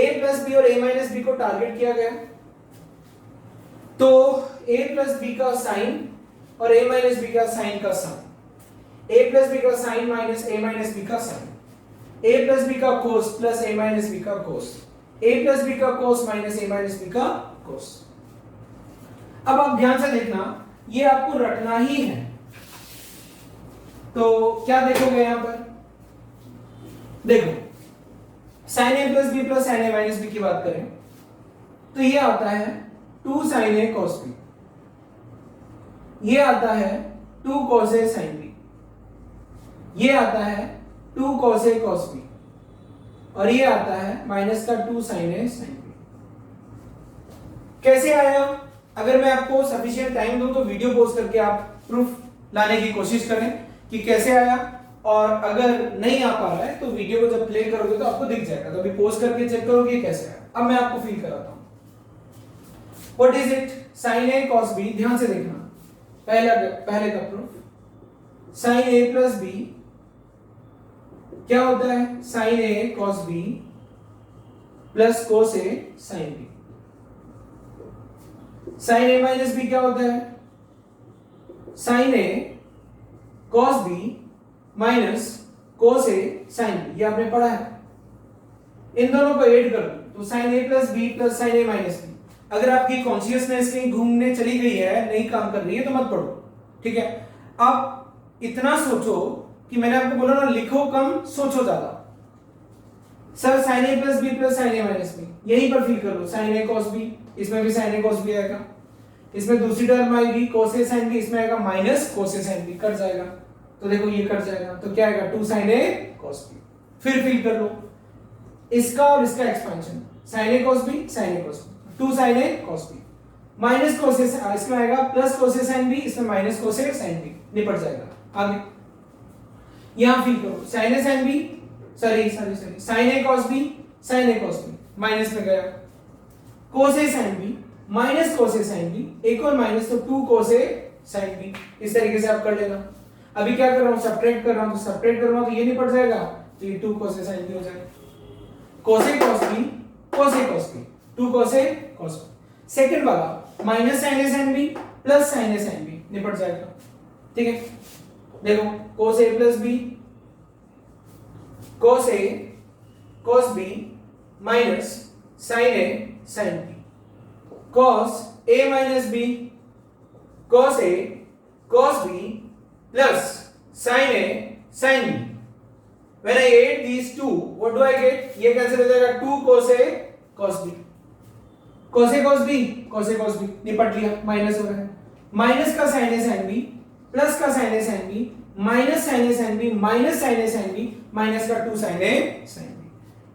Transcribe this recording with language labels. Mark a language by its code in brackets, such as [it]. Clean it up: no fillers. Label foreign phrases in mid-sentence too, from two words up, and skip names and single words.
[en] a plus b [hi] और [en] a minus b [hi] को टारगेट किया गया, तो [en] a plus b [hi] का साइन और [en] a minus b [hi] का साइन का सम, [en] a plus b [hi] का साइन माइनस [en] a minus b [hi] का साइन, [en] a plus b [hi] का कोस प्लस [en] a minus b [hi] का कोस, a प्लस बी का कोस माइनस a माइनस बी का कोस। अब आप ध्यान से देखना, ये आपको रटना ही है। तो क्या देखोगे यहां पर? देखो [en] sin a plus b plus sin a minus b [hi] की बात करें तो ये आता है [en] 2 sin a cos b, [hi] ये आता है [en] 2 cos a sin b, [hi] ये आता है [en] 2 cos a cos b, [hi] और ये आता है माइनस का [en] 2 sin a sin b। [hi] कैसे आया? अगर मैं आपको [en] sufficient time [hi] दूं तो [en] video pause [hi] करके आप प्रूफ लाने की कोशिश करें कि कैसे आया, और अगर नहीं आ पा रहा है तो वीडियो को जब प्ले करोगे तो आपको दिख जाएगा, तो अभी पॉज करके चेक करोगे कैसे आया। अब मैं आपको फील कराता हूं। [en] What is it? sin a cos b। [hi] ध्यान से देखना, पहले का प्रूफ [en] sin a plus b [hi] क्या होता है? [en] sin a cos b plus cos a sin b. sin a minus b [hi] क्या होता है? [en] sin a cos b minus cos a sin b. [hi] ये आपने पढ़ा है। [en] इन दोनों को ऐड कर दो तो sin a plus b plus sin a minus b. [hi] अगर आपकी कॉन्शियसनेस कहीं घूमने चली गई है, नहीं काम कर रही है, तो मत पढ़ो, ठीक है। आप इतना सोचो कि मैंने आपको बोला ना, लिखो कम सोचो ज्यादा। [en] सर sin a plus b plus sin a minus b, [hi] यहीं पर फील कर लो। [en] sin a cos b, [hi] इसमें भी [en] sin a cos b आएगा, [hi] इसमें दूसरी टर्म आएगी [en] cos a sin b, [hi] इसमें आएगा [en] माइनस cos a sin b, [hi] कट जाएगा। तो देखो ये कट जाएगा, तो क्या आएगा [en] 2 sin a cos b। [hi] फिर फिल कर लो इसका और इसका एक्सपेंशन, [en] sin a cos b sin a cos b, 2 sin a cos b माइनस cos a, [hi] इसमें आएगा [en] प्लस cos a sin b, इसमें माइनस cos a sin b, [hi] निपट जाएगा। आगे यहां फिल करो [en] sin a sin b, सॉरी sin a cos b sin a cos b, [hi] माइनस में गया [en] cos a sin b माइनस cos a sin b, [hi] एक और माइनस, तो [en] 2 cos a sin b। [hi] इस तरीके से आप कर लेना। अभी क्या कर रहा हूं, सब्ट्रैक्ट कर रहा हूं, तो सब्ट्रैक्ट कर रहा हूं तो ये निपट जाएगा, तो ये [en] 2 cos a sin b [hi] हो जाएगा। [en] cos a cos b cos a cos b, 2 cos a cos b। [hi] सेकंड वाला [en] माइनस sin a sin b प्लस sin a sin b, [hi] निपट जाएगा। ठीक है, देखो [en] cos a प्लस b cos a cos b माइनस sin a sin b, cos a minus b cos a cos b plus sin a sin b। When I add these two, what do I get? [hi] ये कैंसिल हो जाएगा, [en] 2 cos a cos b, cos a cos b cos a cos b, [hi] निपट लिया, माइनस हो रहा है, [en] माइनस का sin a sin b प्लस का sin a sin b माइनस sin a sin b माइनस sin a sin b माइनस का 2 sin a sin b।